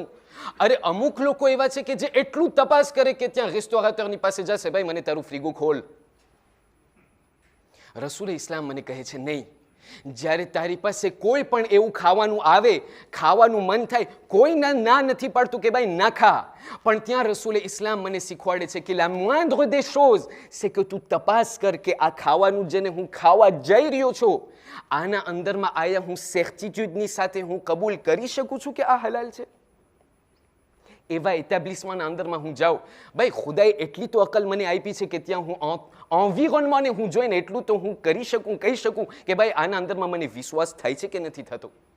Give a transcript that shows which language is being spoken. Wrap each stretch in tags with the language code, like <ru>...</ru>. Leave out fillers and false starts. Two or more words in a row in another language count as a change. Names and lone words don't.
<gu>અરે અમુક લોકો એવા છે કે જે એટલું તપાસ કરે કે ત્યાં રેસ્ટોરાટરની પાસે જશે, ભાઈ મને તારું ફ્રીગો ખોલ. રસૂલ ઇસ્લામ મને કહે છે નહીં, જ્યારે તારી પાસે કોઈ પણ એવું ખાવાનું આવે, ખાવાનું મન થાય, કોઈ ના નથી પાડતું કે ભાઈ ના ખા, પણ ત્યાં રસૂલ ઇસ્લામ મને શીખવાડે છે કે</gu> <fr>la moindre des choses c'est que</fr> <gu>તું તપાસ કર કે આ ખાવાનું જેને હું ખાવા જઈ રહ્યો છું, આના અંદરમાં આયા હું સેર્ટિટ્યુડની સાથે હું કબૂલ કરી શકું છું કે આ હલાલ છે. એવા એટાબ્લિશમેન્ટના અંદરમાં હું જાઉં, ભાઈ ખુદાએ એટલી તો અકલ મને આપી છે કે ત્યાં હું એન્વિરોન્મેન્ટને હું જોઈને એટલું તો હું કરી શકું, કહી શકું કે ભાઈ આના અંદરમાં મને વિશ્વાસ થાય છે કે નથી થતો.</gu>